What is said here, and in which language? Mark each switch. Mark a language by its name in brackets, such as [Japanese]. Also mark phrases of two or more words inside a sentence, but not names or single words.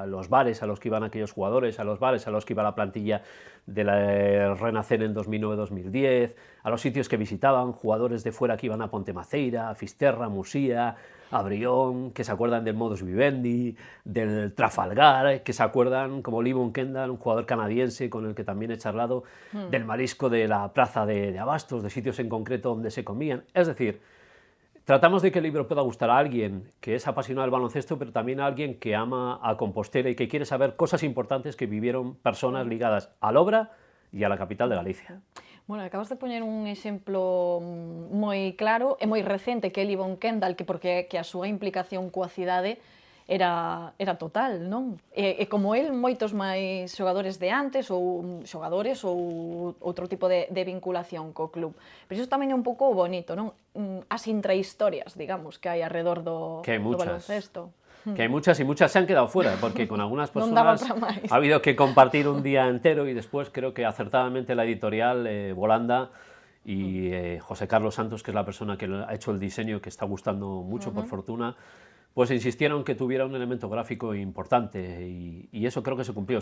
[Spanish] los bares a los que iban aquellos jugadores, a los bares a los que iba la plantilla de la Renacer en 2009-2010, a los sitios que visitaban, jugadores de fuera que iban a Pontemaceira, a Fisterra, Musía, a Brión, que se acuerdan del modus vivendi, del Trafalgar, que se acuerdan como Livon Kendall, un jugador canadiense con el que también he charlado, del marisco de la plaza de Abastos, de sitios en concreto donde se comían. Es decir, tratamos de que el libro pueda gustar a alguien que es apasionado del baloncesto, pero también a alguien que ama a Compostela y que quiere saber cosas importantes que vivieron personas ligadas a la obra e a la capital de Galicia. [Galician] Bueno, acabas de poñer un exemplo moi claro e moi recente que é Livon Kendall, porque a súa implicación coa cidade era total, non? E como el, moitos máis xogadores de antes ou xogadores ou outro tipo de vinculación co club. Pero iso tamén é un pouco bonito, non? As intrahistorias, digamos, que hai alrededor do baloncesto. [Spanish] Que hay muchas y muchas se han quedado fuera, porque con algunas personas ha habido que compartir un día entero y después creo que acertadamente la editorial Volanda y José Carlos Santos, que es la persona que ha hecho el diseño, que está gustando mucho por fortuna, pues insistieron que tuviera un elemento gráfico importante y eso creo que se cumplió.